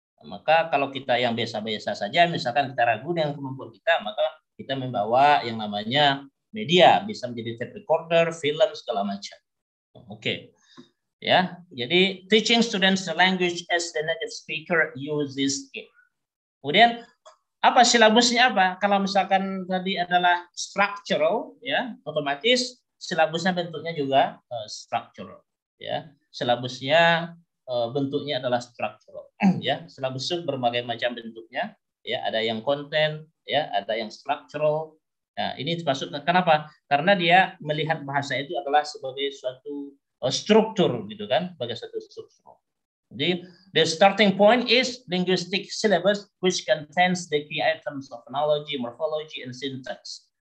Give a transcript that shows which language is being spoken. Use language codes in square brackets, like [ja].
[id] Maka kalau kita yang biasa-biasa saja, misalkan kita ragu dengan kemampuan kita, maka kita membawa yang namanya media, bisa menjadi tape recorder, film, segala macam. Oke. Ya, jadi [en] teaching students the language as the native speaker uses it. [id] Kemudian apa silabusnya apa? Kalau misalkan tadi adalah structural, ya, otomatis silabusnya bentuknya juga structural. Ya, silabusnya bentuknya adalah structural. Ya, silabus berbagai macam bentuknya. Ya, ada yang konten, ya, ada yang structural. Nah, ini termasuk kenapa? Karena dia melihat bahasa itu adalah sebagai suatu struktur, gitu kan, sebagai suatu struktur. [en] Jadi, the starting point is linguistic syllabus which contains the key items of phonology, morphology, and syntax.